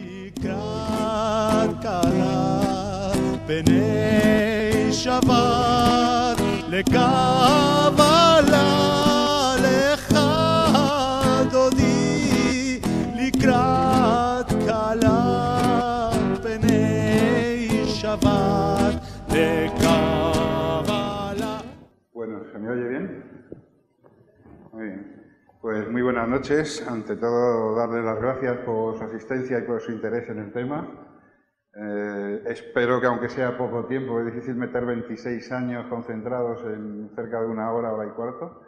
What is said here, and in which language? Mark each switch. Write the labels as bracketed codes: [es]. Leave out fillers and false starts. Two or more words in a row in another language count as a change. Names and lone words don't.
[he] לקראת קלה פני שבת לקבלה לך דודי לקראת קלה פני שבת לקבלה. [es] Bueno, ¿se me oye bien? Muy bien. Pues muy buenas noches. Ante todo, darles las gracias por su asistencia y por su interés en el tema. Espero que, aunque sea poco tiempo, es difícil meter 26 años concentrados en cerca de una hora, hora y cuarto.